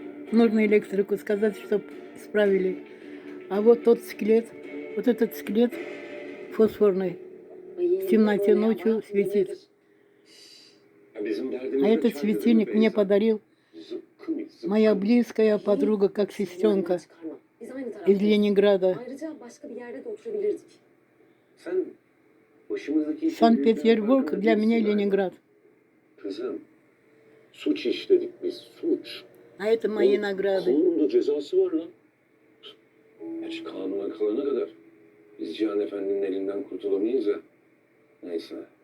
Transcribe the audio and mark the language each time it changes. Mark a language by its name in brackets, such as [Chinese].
[Russian] Нужно электрику сказать, чтобы исправили. А вот тот скелет, вот этот скелет фосфорный, в темноте ночью светит. А этот светильник мне подарил моя близкая подруга, как сестренка из Ленинграда. [Turkish] Ayrıca başka bir yerde de oturabilirdik. Sen başımızdaki [Russian] Санкт-Петербург для меня Ленинград. [Turkish] Kızım, suç işledik biz, suç. [Russian] А это мои награды. [Turkish] Kanunun da cezası var lan. Hiç kanuna kalana kadar biz Cihan Efendi'nin elinden kurtulamayız ya. Neyse.